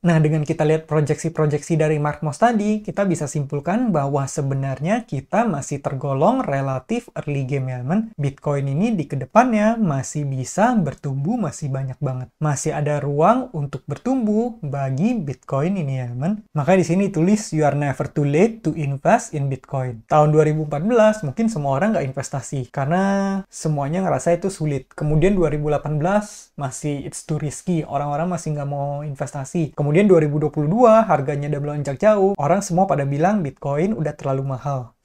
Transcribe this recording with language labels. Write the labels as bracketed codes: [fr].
[id] Nah, dengan kita lihat proyeksi-proyeksi dari Mark Moss tadi, kita bisa simpulkan bahwa sebenarnya kita masih tergolong relatif [en] early game [id] ya teman. Bitcoin ini di kedepannya masih bisa bertumbuh, masih banyak banget. Masih ada ruang untuk bertumbuh bagi Bitcoin ini ya teman. Maka di sini tulis [en] you are never too late to invest in Bitcoin. [id] Tahun 2014 mungkin semua orang nggak investasi karena semuanya ngerasa itu sulit. Kemudian 2018 masih [en] it's too risky, [id] orang-orang masih nggak mau investasi. Kemudian 2022 harganya udah melonjak jauh, orang semua pada bilang Bitcoin udah terlalu mahal.